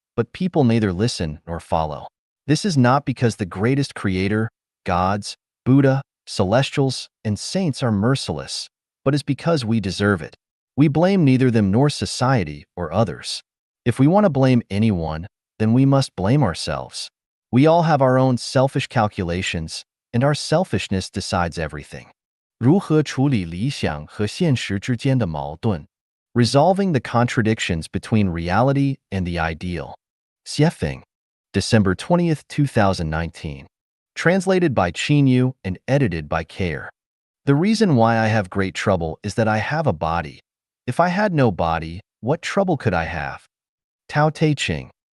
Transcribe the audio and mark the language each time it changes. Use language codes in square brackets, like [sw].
[en] But people neither listen nor follow. This is not because the greatest creator, gods, Buddha, celestials, and saints are merciless, but is because we deserve it. We blame neither them nor society or others. If we want to blame anyone, then we must blame ourselves. We all have our own selfish calculations, and our selfishness decides everything. [zh] 如何处理理想和现实之间的矛盾? [en] Resolving the contradictions between reality and the ideal. Xiefeng, December 20th, 2019. Translated by Qin Yu and edited by Kair. The reason why I have great trouble is that I have a body. If I had no body, what trouble could I have? Tao Te Ching.